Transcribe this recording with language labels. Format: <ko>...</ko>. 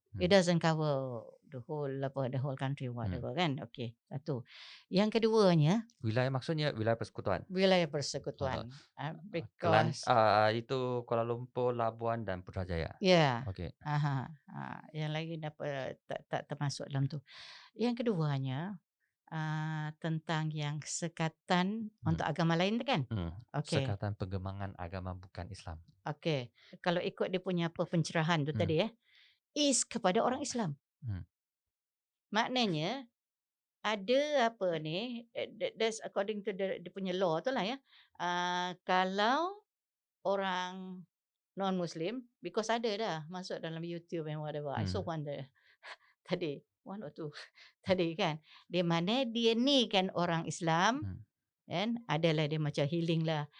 <en>It doesn't cover the whole country whatever kan.</en> <ms>Okay, satu. Yang keduanya, wilayah maksudnya wilayah persekutuan. Wilayah persekutuan.</ms> <en>Because</en> <ms>itu Kuala Lumpur, Labuan dan Putrajaya. Ya. Okay. Yang lain tak termasuk dalam tu. Yang keduanya tentang yang sekatan untuk agama lain tu kan? Okay. Sekatan Pengembangan Agama Bukan Islam. Okay. Kalau ikut dia punya pencerahan tu tadi</ms> <en>is</en> <ms>kepada orang Islam. Maknanya ada</ms> <en>that's according to</en> <ms>dia punya law tu lah ya. Kalau orang non-Muslim,</ms> <en>because</en> <ms>ada dah masuk dalam YouTube</ms> <en>and whatever. I saw one</en> <ms>tadi,</ms> <en>one or two tadi kan.</en> <ms>Di mana dia ni kan orang Islam, kan, adalah dia macam healing lah.</ms>